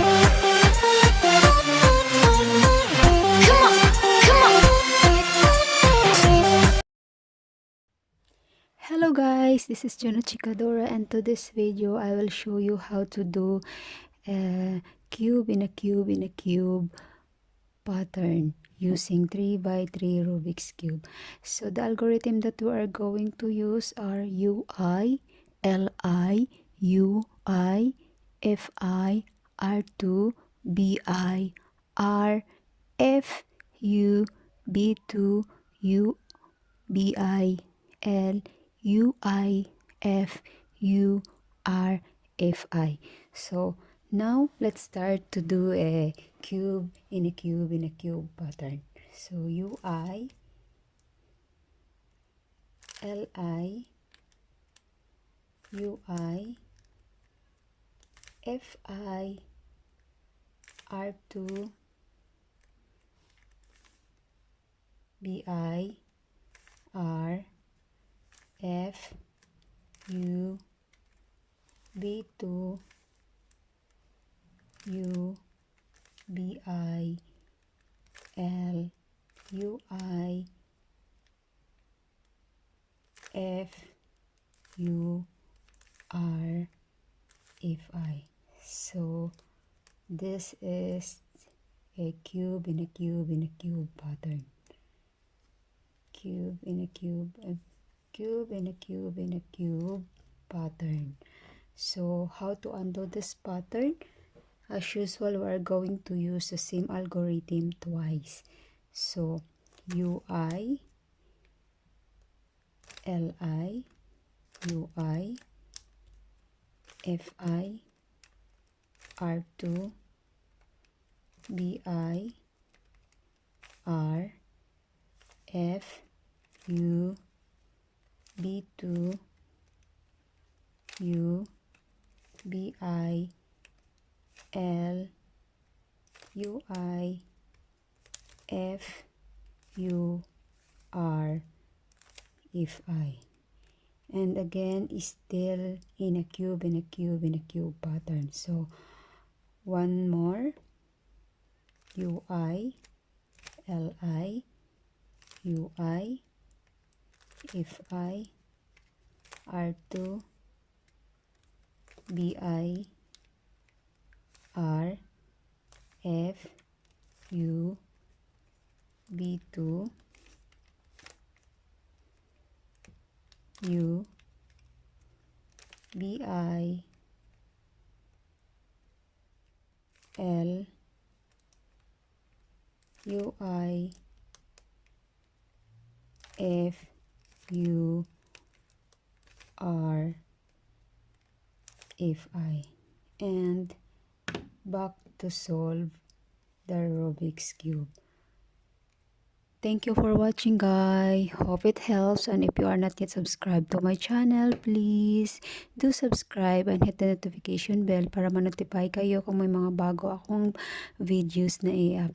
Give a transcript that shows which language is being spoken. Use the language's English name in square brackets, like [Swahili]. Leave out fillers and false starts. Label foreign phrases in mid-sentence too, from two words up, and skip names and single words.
[English] Hello guys, this is Juno Chikadora, and to this video I will show you how to do a cube in a cube in a cube pattern using 3 by 3 Rubik's Cube. So the algorithm that we are going to use are UI, LI, UI, FI, R2, BI, R, F, U, B2, U, BI, L, UI, F, U, R, F, I. So now let's start to do a cube in a cube in a cube pattern. So UI, LI, UI, FI, R2, BI, R, F, U, B2, U, BI, L, UI, F, U, R, FI. So this is a cube in a cube in a cube pattern. Cube in a cube, a cube in a cube in a cube pattern. So how to undo this pattern? As usual, we are going to use the same algorithm twice. So UI, LI, UI, FI, R2, BI, R, F, U, B2, U, BI, L, UI, F, U, R, FI. And again, still in a cube in a cube in a cube pattern. So one more, UI, LI, UI, FI, R2, BI, R, F, U, B2, U, BI, L, UI, F, U, R, FI. And back to solve the Rubik's Cube. Thank you for watching, guys. Hope it helps, and if you are not yet subscribed to my channel, please do subscribe and hit the notification bell [Filipino] para ma-notify kayo kung may mga bago akong videos na i-upload.